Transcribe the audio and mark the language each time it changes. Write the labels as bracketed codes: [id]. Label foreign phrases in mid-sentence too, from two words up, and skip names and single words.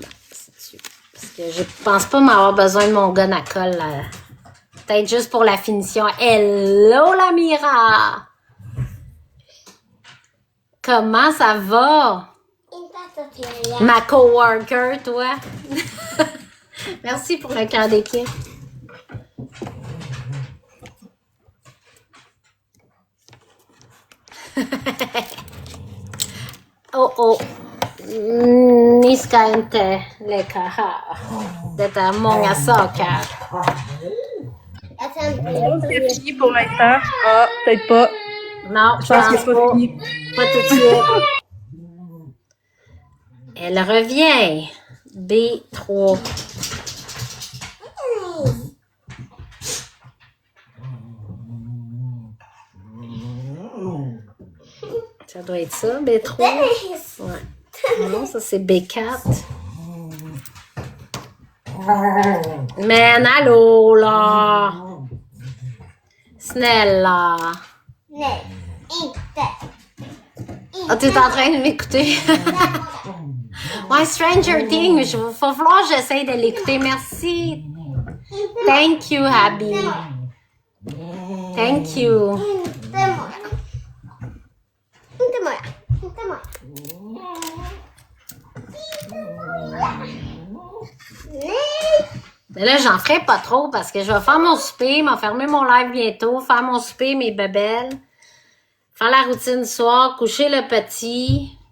[fr] Parce que je pense pas m'avoir besoin de mon gun à colle. Peut-être juste pour la finition. Hello, la Mira! Comment ça va? Ma coworker, toi. Merci pour le cœur d'équipe. Oh. [sv] Ni ska inte leka här. Detta är många saker. [fr] C'est fini pour l'instant. Ah, peut-être pas. Non, Je pense que c'est pas fini. Pas tout de suite. Elle revient. B3. Ça doit être ça, B3. Ouais. Non, ça c'est B4. Men allô là! [sv] Snälla! Nej, inte. [fr] Ah, tu es en train de m'écouter? Ouais, Stranger Things, il va falloir que j'essaye de l'écouter. Merci. [en] Thank you, Abby. Thank you. [sv] Inte Moja. [fr] Mais là, j'en ferai pas trop parce que je vais faire mon souper, m'enfermer mon live bientôt, faire mon souper, mes bébelles, faire la routine du soir, coucher le petit.